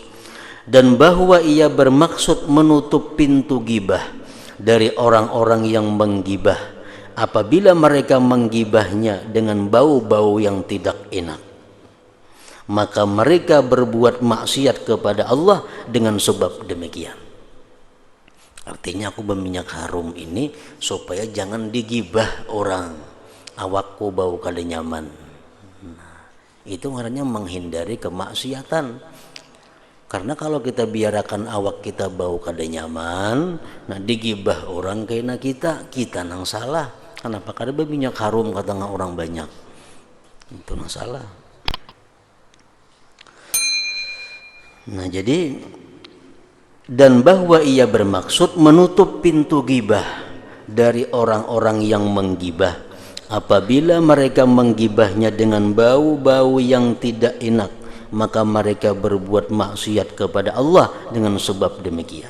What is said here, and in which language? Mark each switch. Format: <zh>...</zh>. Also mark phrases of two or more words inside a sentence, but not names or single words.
<id>Dan bahwa ia bermaksud menutup pintu gibah dari orang-orang yang menggibah apabila mereka menggibahnya dengan bau-bau yang tidak enak, maka mereka berbuat maksiat kepada Allah dengan sebab demikian.</id> <bjn>Artinya aku berminyak harum ini supaya jangan digibah orang, awakku bau kada nyaman.</bjn> <id>Nah, itu maknanya menghindari kemaksiatan.</id> <bjn>Karena kalau kita biarkan awak kita bau kada nyaman, nah digibah orang kena kita nang salah. Kenapa kada berminyak harum kata orang banyak? Itu nang salah.</bjn> <id>Nah jadi, dan bahwa ia bermaksud menutup pintu gibah dari orang-orang yang menggibah apabila mereka menggibahnya dengan bau-bau yang tidak enak, maka mereka berbuat maksiat kepada Allah dengan sebab demikian.</id>